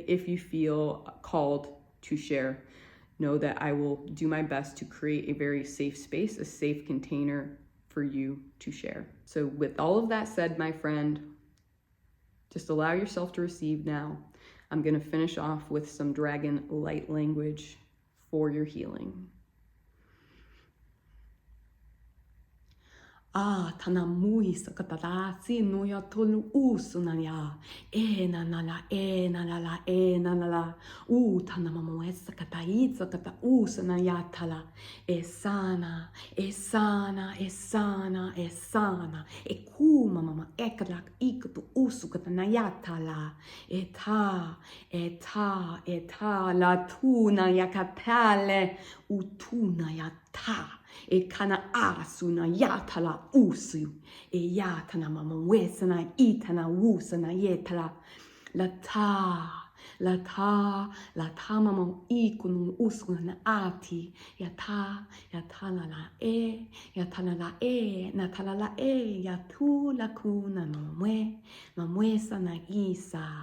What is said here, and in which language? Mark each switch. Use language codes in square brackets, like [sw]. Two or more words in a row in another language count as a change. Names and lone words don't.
[en] If you feel called to share, know that I will do my best to create a very safe space, a safe container for you to share. So with all of that said, my friend, just allow yourself to receive now. I'm going to finish off with some dragon light language for your healing. tana mui sakatara si no ya tolu usunaya. Na na la, na la la, na la la. Tana mama sakata sakata usunaya tala. Esana, esana, esana, esana. Ekuma mama ekalak ikutu usukata nayatala. Eta la tuna yakatale utuna yata. Kana asuna yatala usu. Yatana mama wesana itana wusana yetala. La ta mama ikunu usuna ati. Yata la la yatala la natala la yatu la kuna mamwe sana isa.